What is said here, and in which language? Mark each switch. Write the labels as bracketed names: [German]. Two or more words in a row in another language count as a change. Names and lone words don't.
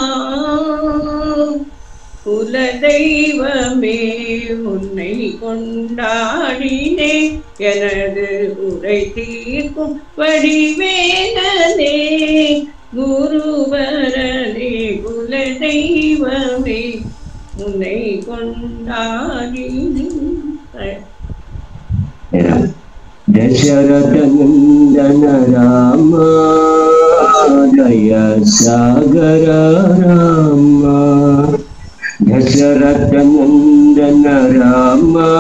[Tamil] குலதெய்வமே உன்னை கொண்டாடினே எனது உரை தீர்க்கும் வடிவேலனே குருவரனே குலதெய்வமே உன்னை கொண்டாடி [Sanskrit] दशरथ नंदन राम दया सागर राम दशरथ नंदन राम